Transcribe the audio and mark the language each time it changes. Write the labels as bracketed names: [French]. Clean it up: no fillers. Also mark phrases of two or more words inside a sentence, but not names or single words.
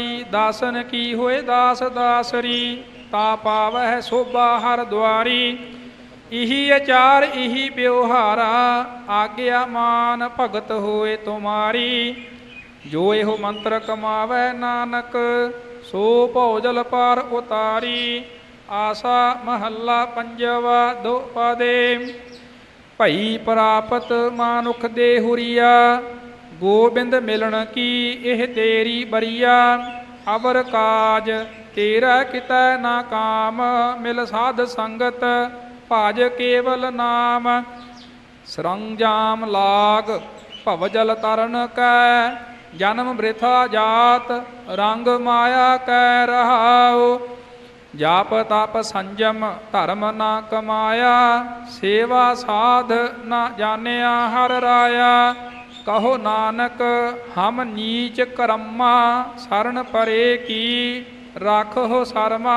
[Hindi] दासन की होए दास दासरी, ता पावह शोभा हर द्वारी। इही आचार इही व्यवहारा, आज्ञा मान भगत होए तुम्हारी। जो एहो मंत्र कमावै नानक, सो भौजल पार उतारी। आसा महला पंजवा दो पदे। भई प्रापत मानुख दे हुरिया, गोबिंद मिलन की एह तेरी बरिया। अवर काज तेरा कितै ना काम, मिल साध संगत भज केवल नाम। सरंजाम लाग भवजल तरन कै, जन्म वृथा जात रंग माया कै रहाओ। जाप तप संजम धरम ना कमाइआ, सेवा साध ना जाणिआ हर राइआ। कहो नानक हम नीच करमा, सरण परे की रखो सरमा।